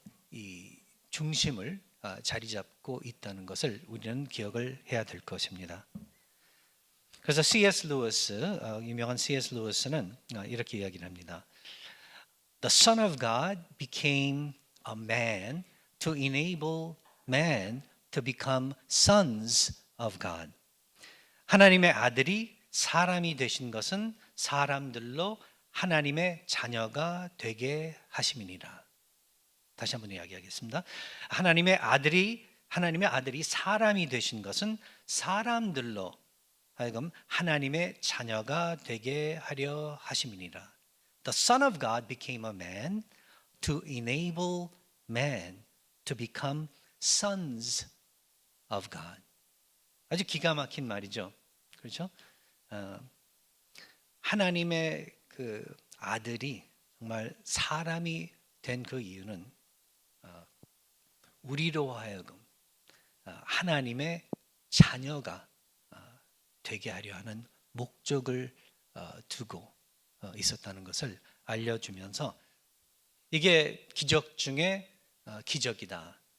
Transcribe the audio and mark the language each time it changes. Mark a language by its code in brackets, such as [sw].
[ko] 이 중심을 자리 잡고 있다는 것을 우리는 기억을 해야 될 것입니다. 그래서 C.S. 루이스, 유명한 C.S. 루이스는 이렇게 이야기를 합니다. [en] The Son of God became a man to enable man to become sons of God. [ko] 하나님의 아들이 사람이 되신 것은 사람들로 하나님의 자녀가 되게 하심이니라. 다시 한번 이야기하겠습니다. 하나님의 아들이 사람이 되신 것은 사람들로 하여금 하나님의 자녀가 되게 하려 하심이니라. [en] The Son of God became a man to enable man to become sons of God. [ko] 아주 기가 막힌 말이죠. 그렇죠? 하나님의 그 아들이 정말 사람이 된 그 이유는 우리로 하여금 하나님의 자녀가 되게 하려 하는 목적을 두고 있었다는 것을 알려주면서 이게 기적 중에 기적이다.